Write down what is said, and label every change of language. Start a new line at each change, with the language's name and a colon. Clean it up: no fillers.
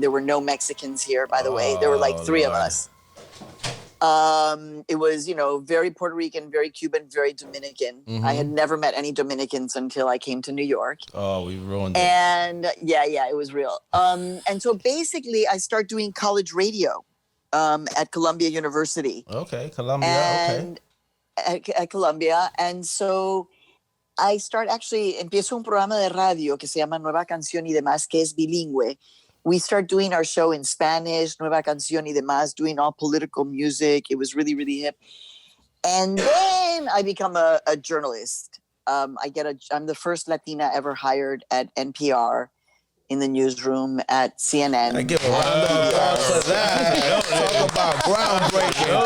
English: There were no Mexicans here, by the way. There were like three of us. It was, very Puerto Rican, very Cuban, very Dominican. I had never met any Dominicans until I came to New York. Oh, we ruined it. And yeah, it was real. And so basically I start doing college radio at Columbia University. Okay, Columbia, and at Columbia. And so I start
Spanish: empiezo un programa de radio que se llama Nueva Canción y Demás, que es bilingüe.
English: We start doing our show in Spanish, Nueva Canción y Demás, doing all political music. It was really, really hip. And then I become a journalist. I'm the first Latina ever hired at NPR in the newsroom at CNN. I give a round of applause for that. Talk about groundbreaking.